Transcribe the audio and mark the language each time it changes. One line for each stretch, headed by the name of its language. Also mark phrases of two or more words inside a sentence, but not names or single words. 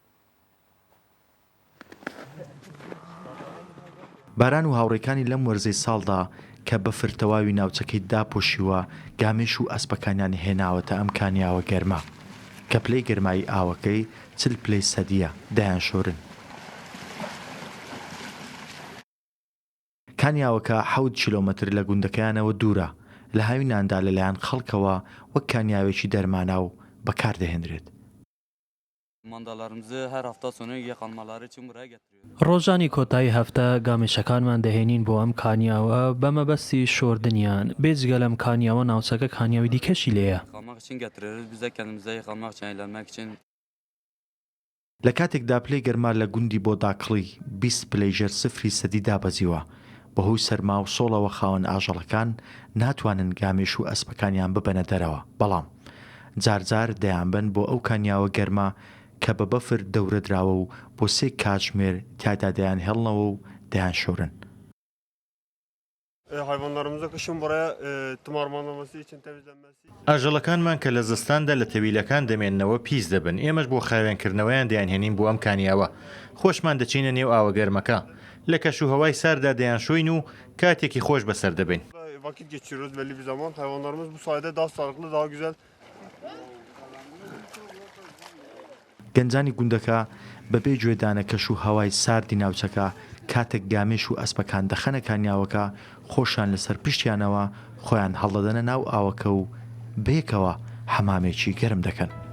Central Kurdish: باران و هاوڕێکانی لەم وەرزەی ساڵدا کە بەفر تەواوی ناوچەکەی داپۆشیوە گامێش و ئەسپەکانیان هێناوەتە ئەم کانیاوە گەرمە کە پلەی گەرمایی ئاوەکەی 40 پلەی سەدیە دایان شۆرن. کانیاوەکە 7 کیلۆمەتر لە گوندەکەیانەوە دوورە لە هاویناندا لەلایەن خەڵکەوە وەک کانیاوێکی دەرمانە و بەکاردەهێنرێت.
Turkish: منداڵlarımızı her hafta sonu yıkanmaları için buraya getiriyoruz.
Central Kurdish: ڕۆژانی کۆتایی هەفتە گامێشەکانمان دەهێنین بۆ ئەم کانیاوە بە مەبەستی شۆردنیان بێجگە لەم کانیاوە ناوچەکە کانیاوی دیکەشی لێیە.
Turkish: Yıkanmak için getiriyoruz. Biz de kendimize yıkanmak için, eğlenmek için.
Central Kurdish: لە کاتێکدا پلەی گەرما لە گوندی بۆ داکڵی 20 پلەیژەر سفری سەدی دابەزیوە بەهۆی سەرما و سۆڵەوە خاوەن ئاژەڵەکان ناتوانن گامێش و ئەسپەکانیان ببەنە دەرەوە بەڵام جارجار دەیانبن بۆ ئەو کانیاوە گەرما کە بە بەفر دەورە دراوە و بۆ 3 کاتژمێر تیادا دەیان هێڵنەوە و دەیان شۆرن.
Turkish: Hayvanlarımıza kışın buraya tımarlanması için temizlenmesi.
Central Kurdish: ئاژەڵەکانمان کە لە زستاندا لە تەویلەکان دەمێننەوە پیس دەبن ئێمەش بۆ خاوێنکردنەوەیان دەیانهێنین بۆ ئەم کانیاوە خۆشمان دەچینە نێو ئاوە گەرمەکە لە کەش و هەوای ساردا دەیان شوین و کاتێکی خۆش بەسەر دەبین.
Turkish: Vakit geçiriyoruz belli bir zaman. Hayvanlarımız bu sayede daha sağlıklı, daha güzel.
Central Kurdish: گەنجانی گوندەکە بەبێ گوێدانە کەش و هەوای ساردی ناوچەکە کاتێک گامێش و ئەسپەکان دەخەنە کانیاوەکە خۆشیان لەسەر پشتیانەوە خۆیان هەڵدەدەنە ناو ئاوەکە و بەیەکەوە حەمامێکی گەرم دەکەن.